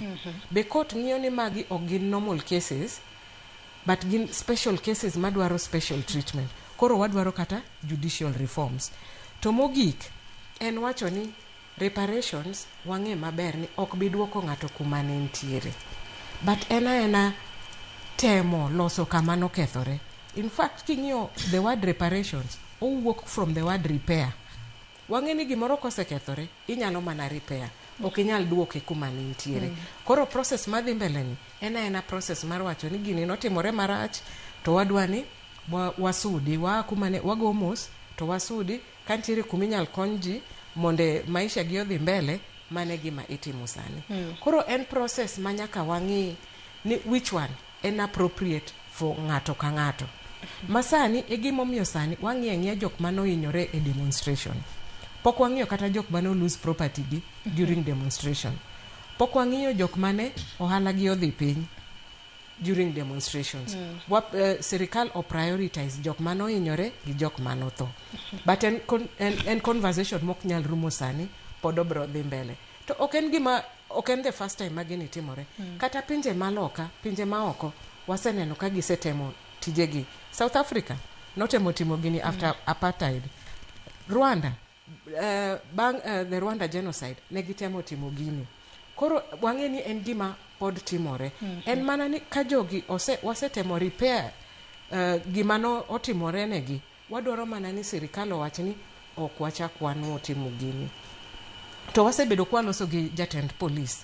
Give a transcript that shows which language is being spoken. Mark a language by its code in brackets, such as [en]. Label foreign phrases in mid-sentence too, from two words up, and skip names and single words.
[luo] Be court ng'iyo ni magi ok gin [en] normal cases, [luo] but gin [en] special cases [luo] madwaro [en] special treatment. [luo] Koro wadwaro kata [en] judicial reforms. [luo] To mogik, en wacho ni reparations wang'e maber ni ok biduoko ng'ato kuma ne ntiere. But ena temo loso kamano kethore. [en] In fact, king'iyo the word reparations, owuok from the word repair. [luo] Wang'e ni gimoro kosekethore, inyalo mana repair. Ok inyal duoke kuma ne ntiere. Koro process madhi mbele ni, ena process mar wacho ni gini notimore marach, to wadwani wasudi, kuma ne wago mos, to wasudi, kantiere kuminyal konji, monde maisha gi odhi mbele, mane gima itimo sani. Koro en process manyaka wang'i ni [en] which one [luo] en [en] appropriate for [luo] ng'ato ka ng'ato. Masani e gimomiyo sani wang'iye jok mano hinyore e demonstration. Pok wang'iyo kata jok mano [en] lose property [luo] gi [en] during demonstration. [luo] Pok wang'iyo jok mane ohala gi odhi piny [en] during demonstrations. [luo] Serikal o prioritize jok mano hinyore gi jok mano tho. But en conversation mok nyal rumo sani, pod obro dhi mbele. To ok en [en] the first time [luo] magini timore. Kata pinje maloka, pinje maoko, waseneno ka gisetemo tijegi. South Africa notemo timo gini [en] after apartheid. Rwanda, the Rwanda genocide, [luo] negitemo timo gini. Koro wang'e ni en gima pod timore. En mana ni ka jogi wasetemo repair gimano otimore negi. Wadwaro mana ni sirikal owach ni ok wachak wan timo gini. To wasebedo kwa loso gi jatend police.